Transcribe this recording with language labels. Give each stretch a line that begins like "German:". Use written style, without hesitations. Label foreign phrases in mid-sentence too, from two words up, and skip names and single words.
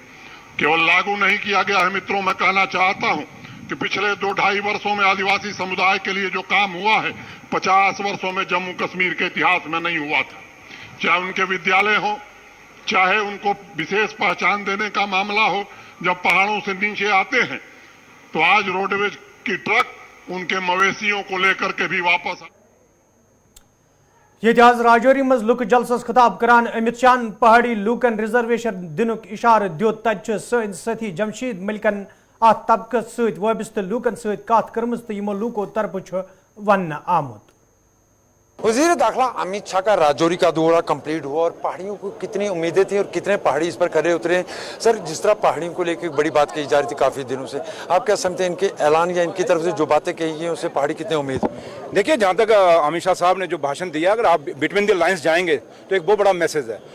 Hindi: केवल लागू नहीं किया गया है मित्रों, मैं कहना चाहता हूं कि पिछले 2-2.5 वर्षों में आदिवासी समुदाय के लिए जो काम हुआ है 50 वर्षों में जम्मू कश्मीर के इतिहास में नहीं हुआ था। चाहे उनके विद्यालय हो, चाहे उनको विशेष पहचान देने का मामला हो, जब पहाड़ों से नीचे आते हैं तो आज रोडवेज की ट्रक उनके मवेशियों को लेकर के भी वापस
Kashmiri: ये आज राजौरी मज लुक जलसस खिताब करान अमित शाह पहाड़ी लूकन रिजर्वेशन दिनुक इशार दियोत तत साथी जमशीद मलिकन अत तबकस सत वाबस्त लूकन सत कत कर्मज तो यमो लूको तरफ वन आमुत।
Hindi: वजीर दाखिला अमित शाह का राजौरी का दौरा कंप्लीट हुआ और पहाड़ियों को कितनी उम्मीदें थी और कितने पहाड़ी इस पर खड़े उतरे। सर, जिस तरह पहाड़ियों को लेकर बड़ी बात कही जा रही थी काफ़ी दिनों से, आप क्या समझते हैं इनके ऐलान या इनकी तरफ से जो बातें कही गई उससे पहाड़ी कितने उम्मीद? देखिए, जहाँ तक अमित शाह साहब ने जो भाषण दिया, अगर आप
English: between the lines
Hindi: जाएंगे तो एक बहुत बड़ा मैसेज है।